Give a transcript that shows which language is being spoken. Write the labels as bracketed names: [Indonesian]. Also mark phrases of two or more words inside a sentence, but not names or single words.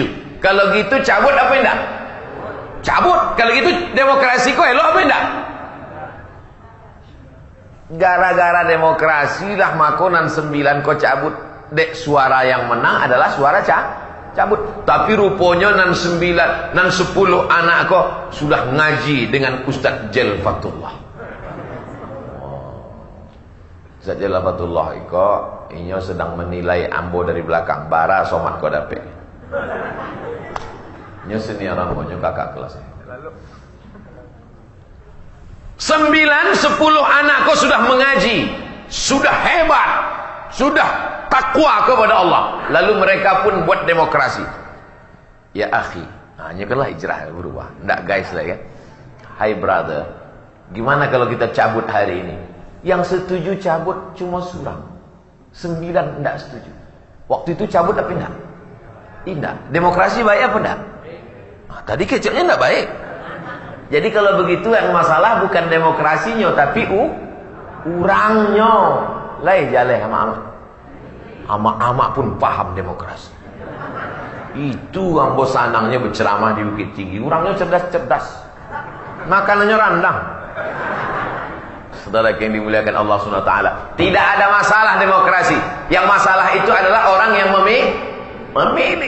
[Minangkabau] Kalau gitu cabut apa indak? Cabut. Kalau gitu demokrasi kok elok apa indak? Gara-gara demokrasi lah makonan 9 kok cabut. [Indonesian] Dek suara yang menang adalah suara cabut. [Minangkabau] Tapi rupanya nan 10 anak kok sudah ngaji dengan Ustaz Jalfatullah. Ustaz Jalfatullah iko inyo sedang menilai ambo dari belakang. Bara somat kau dapet. Inyo senior ambo, inyo kakak kelas. [Indonesian] 9-10 anak kau sudah mengaji, sudah hebat, sudah takwa kepada Allah. Lalu mereka pun buat demokrasi. [Arabic] Ya akhi, [Indonesian] hanya kalau hijrah berubah. Nggak guys lah ya. Hai brother, gimana kalau kita cabut hari ini? [Minangkabau] Yang setuju cabut cuma surang. [Indonesian] 9 nggak setuju. Waktu itu cabut apa enggak? Tidak. Demokrasi baik apa enggak? Tadi kecilnya enggak baik. Jadi kalau begitu yang masalah bukan demokrasinya, tapi urangnya. [Minangkabau] Lai jaleh ama-ama. Ama-ama pun paham demokrasi. Itu ambo sanangnya berceramah di Bukit Tinggi. [Indonesian] Orangnya cerdas-cerdas. Makanannya randang. Saudara yang dimuliakan Allah SWT, tidak ada masalah demokrasi. Yang masalah itu adalah orang yang memilih.